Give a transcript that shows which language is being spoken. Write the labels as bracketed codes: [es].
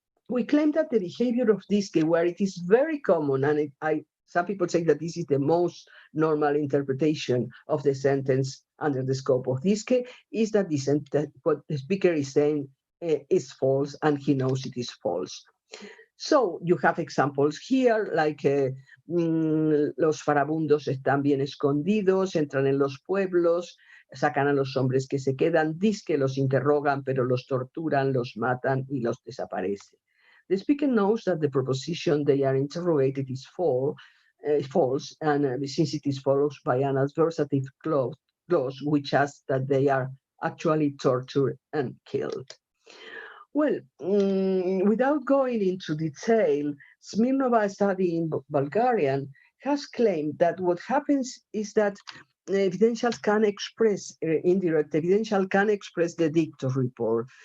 [en] We claim that the behavior of dizque, where it is very common, and some people say that this is the most normal interpretation of the sentence under the scope of dizque, is that what the speaker is saying is false, and he knows it is false. So you have examples here, like [es] los farabundos están bien escondidos, entran en los pueblos, sacan a los hombres que se quedan, dizque los interrogan, pero los torturan, los matan y los desaparecen. [en] The speaker knows that the proposition they are interrogated is false, and since it is followed by an adversative clause, which asks that they are actually tortured and killed. Well, without going into detail, Smirnova, study in Bulgarian, has claimed that what happens is that evidentials can express, indirect evidential can express the dicto report.